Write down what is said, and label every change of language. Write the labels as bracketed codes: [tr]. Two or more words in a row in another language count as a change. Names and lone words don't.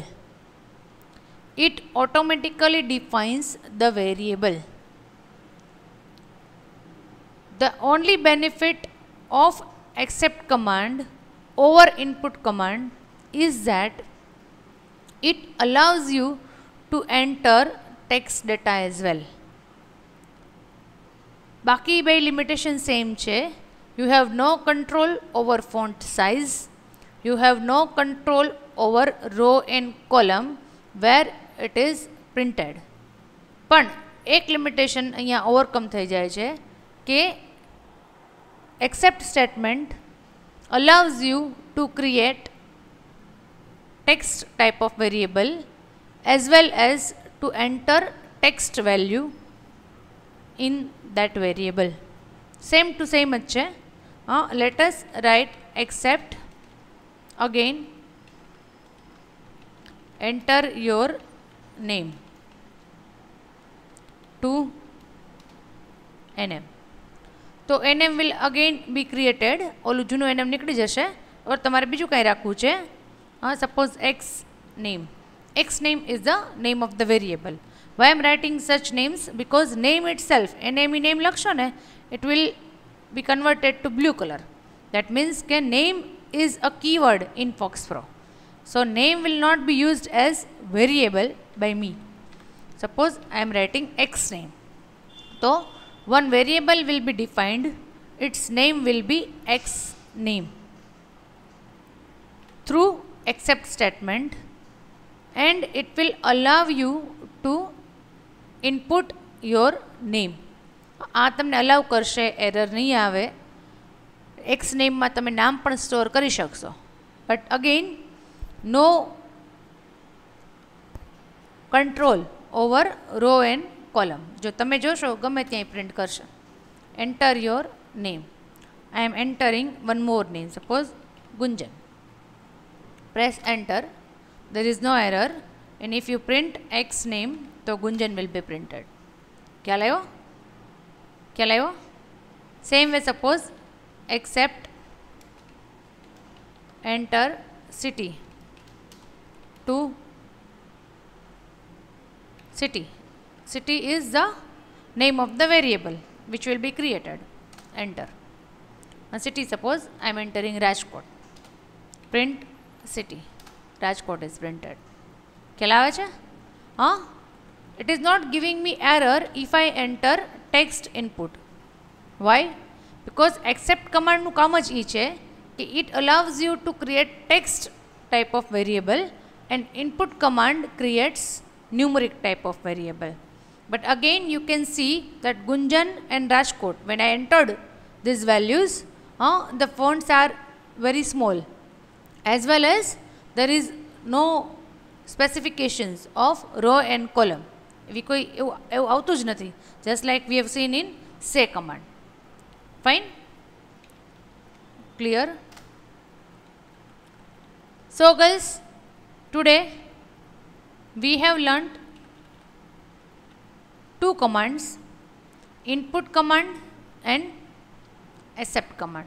[en] It automatically defines the variable. The only benefit of accept command over input command is that it allows you to enter text data as well. [gu] બાકી બે લિમિટેશન સેમ છે. [en] You have no control over font size. You have no control over row and column where it is printed. [gu] પણ એક લિમિટેશન અહીંયા ઓવરકમ થઈ જાય છે કે [en] except statement allows you to create text type of variable as well as to enter text value in that variable. Same to same [gu] જ છે. [en] Let us write except, again enter your name to nm. તો nm will again be created. [gu] ઓલું જૂનું nm નીકળી જશે. હવે તમારે બીજું કાંઈ રાખવું છે. [en] Suppose x name. X name is the name of the variable. Why I am writing such names? Because name itself, name name [gu] લખશો ને, [en] it will be converted to blue color. That means કે name is a keyword in FoxPro. So name will not be used as variable by me. Suppose I am writing x name. So one variable will be defined, its name will be x name through except statement, and it will allow you to input your name. [gu] આ તમને અલાઉ કરશે, એરર નહીં આવે. એક્સ નેમમાં તમે નામ પણ સ્ટોર કરી શકશો. [en] but again no control over row and column. [gu] જો તમે જોશો ગમે ત્યાંય પ્રિન્ટ કરશે. [en] enter your name. I am entering one more name, suppose ગુંજન. press enter. there is no error, and if you print x name તો ગુંજન will be printed. [gu] ખ્યાલ આવ્યો? ખ્યાલ આવ્યો? [en] same way suppose except enter city to city. City is the name of the variable which will be created. Enter. Now city, suppose I am entering Rajkot. Print city. Rajkot is printed. [gu] ખ્યાલ આવે છે? [en] It is not giving me error if I enter text input. Why? Because except command [gu] નું કામ જ એ છે કે [en] it allows you to create text type of variable, and input command creates numeric type of variable. But again you can see that Gunjan and Rajkot, when I entered these values, the fonts are very small, as well as there is no specifications of row and column. [gu] એવી કોઈ એવું આવતું જ નથી, [en] just like we have seen in say command. Fine? Clear? So guys, today we have learnt two commands, input command and accept command.